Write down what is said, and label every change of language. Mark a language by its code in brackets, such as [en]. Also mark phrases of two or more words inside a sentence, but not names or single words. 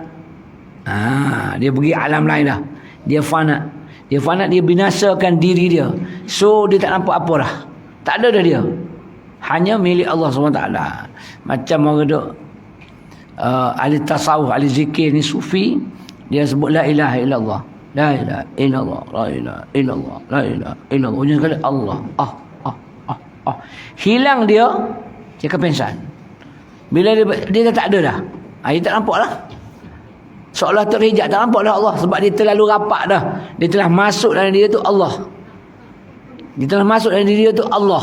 [ms] Dia pergi alam lain dah. Dia fana. Dia binasakan diri dia. So dia tak nampak apa dah. Tak ada dah dia. Hanya milik Allah SWT. Macam orang duk ahli tasawuf, ahli zikir ni sufi, dia sebut [ar] لا إله إلا الله, لا إله إلا الله, لا إله إلا الله, لا إله إلا الله. [ms] Ujung sekali Allah. Hilang dia pensan. Bila dia tak ada dah. Dia tak nampak lah. Seolah terhijab, tak nampak dah Allah. Sebab dia terlalu rapat dah. Dia telah masuk dalam diri tu Allah. Dia telah masuk dalam diri dia tu Allah.